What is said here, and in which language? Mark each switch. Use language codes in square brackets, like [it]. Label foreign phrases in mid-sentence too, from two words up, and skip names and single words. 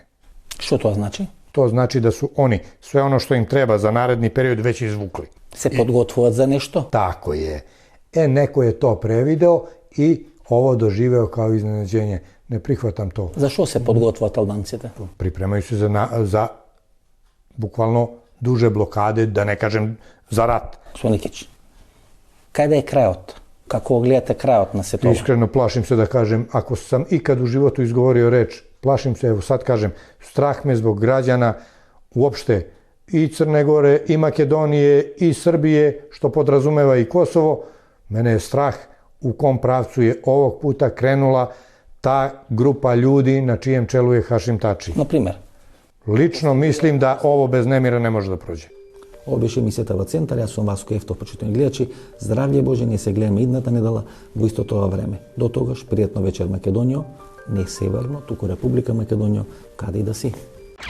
[sr] Što to znači? to znači da su oni sve ono što im treba za naredni period već izvukli. [mk] Se podgotovat za nešto? [sr] Tako je. Neko je to prevideo i ovo doživeo kao iznenađenje. Ne prihvatam to. [mk] За што се подготвуваат албанците? [sr] Pripremaju se za bukvalno duže blokade, da ne kažem za rat. [mk] Соникич, каде е крајот? Како гледате крајот на сето ова? [sr] Iskreno plašim se da kažem, ako sam ikad u životu izgovorio reč, plašim se, evo sad kažem, strah me zbog građana uopšte i Crne Gore, i Makedonije, i Srbije, što podrazumeva i Kosovo. Mene je strah u kom pravcu je ovog puta krenula ta grupa ljudi na čijem čelu je Hašim Tači. [mk] На пример, [sr] Lično mislim da ovo bez nemira ne može da prođe. [mk] ова беше емисијата во Центар, јас сум Васко Ефтов, почитувани гледачи. Здравје Боже, ние се гледаме идната недела во истото ова време. До тогаш, пријатно вечер Македонијо, не северно, туку Република Македонијо, каде и да си.